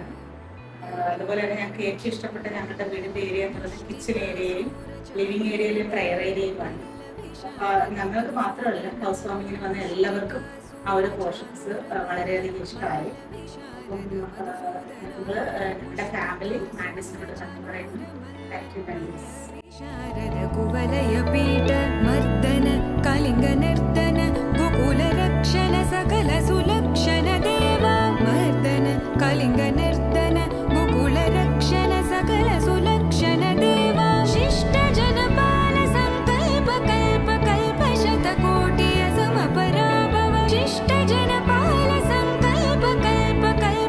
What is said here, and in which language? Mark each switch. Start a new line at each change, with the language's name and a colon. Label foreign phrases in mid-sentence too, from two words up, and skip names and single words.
Malayalam: അതുപോലെ തന്നെ ഞങ്ങൾക്ക് ഏറ്റവും ഇഷ്ടപ്പെട്ട ഞങ്ങളുടെ വീടിൻ്റെ ഏരിയ എന്നുള്ളത് കിച്ചൺ ഏരിയയും ലിവിങ് ഏരിയയിലും പ്രയർ ഏരിയയുമാണ്. ഞങ്ങൾക്ക് മാത്രമല്ല, ഹൗസ് വാമിങ്ങിന് വന്ന എല്ലാവർക്കും ആ ഒരു പോർഷൻസ് വളരെയധികം ഇഷ്ടമായി. അപ്പം ഞങ്ങൾ ഞങ്ങളുടെ
English: family management
Malayalam: നന്ദി പറയുന്നു.
English: thank you very much.
Sanskrit: शारद कुवलय पीठ मर्दन कलिंग नर्तन गोकुल रक्षण सकल सुलक्षण देवा मर्दन कलिंग नर्तन गोकुल रक्षण सकल सुलक्षण देवा शिष्ट जनपाल संकल्प कल्प कल्प शतकोटि समपराभव शिष्ट जनपाल संकल्प कल्प कल्प